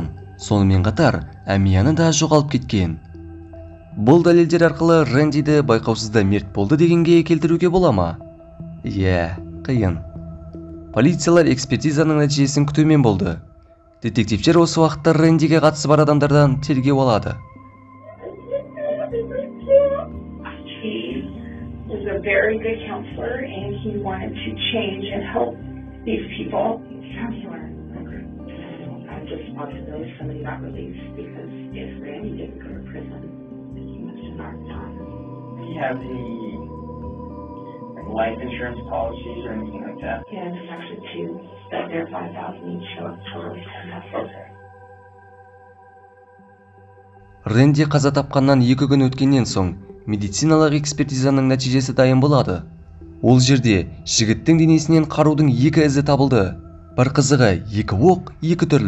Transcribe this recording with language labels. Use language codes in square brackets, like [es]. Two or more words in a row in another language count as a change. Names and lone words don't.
[kk] Сонымен қатар әмияны да жоғалып кеткен. Бұл дәлелдер арқылы Рэндиді байқаусызда мерт болды дегенге келтіруге бола ма? Қиын. Полициялар экспертизаның нәтижесін күтумен болды. Детективтер осы уақытта Рэндиге қатысы бар адамдардан тергеу алады. [en] A very good counselor, and he wanted to change and help these people. Counselor, I just want to know if somebody got released, because if Randy didn't go to prison, he must have not done. Do you have any life insurance policies or anything like that? Yeah, there's actually 2 that they're $5,000 each, so it's totally $10,000. Okay. [kk] Рэнди қаза тапқаннан 2 күн өткеннен соң медициналық экспертизаның нәтижесі дайын болады. Ол жерде жігіттің денесінен қарудың 2 ізі табылды. Бір қызығы 2 оқ 2 түрлі.